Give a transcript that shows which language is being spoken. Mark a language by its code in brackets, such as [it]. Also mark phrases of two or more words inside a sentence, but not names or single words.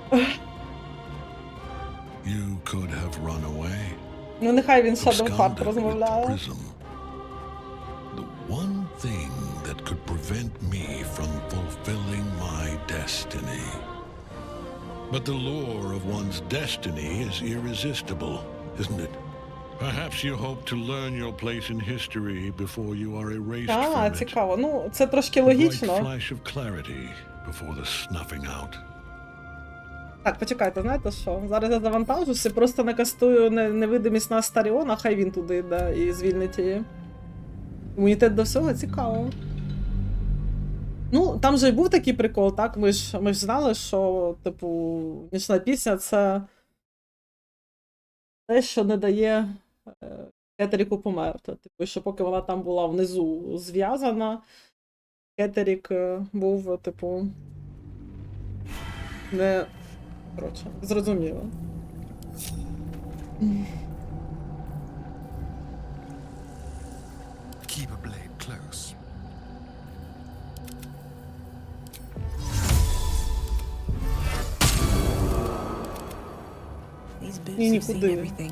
[en] You could have run away. [uk] Ну, нехай він Shadow Heart розмовляє. [en] The one thing that could prevent me from fulfilling my destiny. But the lure of one's destiny is irresistible, isn't it? Perhaps you hope to learn your place in history before you are erased from it. [uk] Цікаво. Ну, це трошки логічно. [en] A bright flash of clarity before the snuffing out. [uk] Так, почекайте, знаєте що? Зараз я завантажуся, просто накастую невидимість на Астаріона, хай він туди йде і звільнить її. Імунітет до всього цікаво. Ну, там же й був такий прикол, так? Ми ж знали, що, типу, нічна пісня — це те, що не дає Кетеріку померти. Типу, що поки вона там була внизу зв'язана, Кетерік був, типу, не... Коротше, зрозуміло. [en] Keep a blade close. These boots have seen everything.